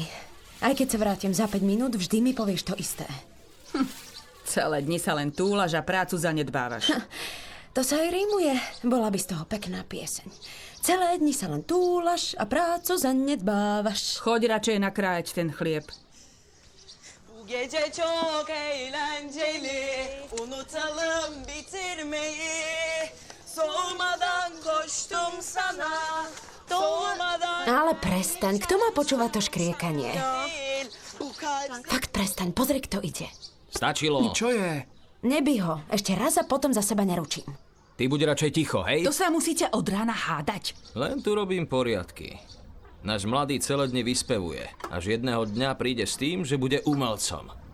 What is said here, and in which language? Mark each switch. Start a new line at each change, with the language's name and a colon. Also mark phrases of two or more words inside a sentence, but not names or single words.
Slovak: Aj keď sa vrátim za 5 minút, vždy mi povieš to isté. Celé dni sa len túlaš a prácu zanedbávaš. To sa aj rímuje. Bola by z toho pekná pieseň. Celé dni sa len túlaš a prácu zanedbávaş. Choď radšej nakrájať ten chlieb.
Turkish: Bu gece çok eğlenceli, unutalım bitirmeyi. Soğumadan koştum sana, soğumadan
Slovak: Ale prestaň, kto má počúvať to škriekanie?
Turkish: değil. Bu kalp
Slovak: Fakt prestaň, pozri, kto ide. Stačilo. Čo je? Nebij ho, ešte raz a potom za seba neručím. Ty buď radšej ticho, hej? To sa musíte od rána hádať. Len tu robím poriadky. Náš mladý celé dni vyspevuje. Až jedného dňa príde s tým, že bude umelcom.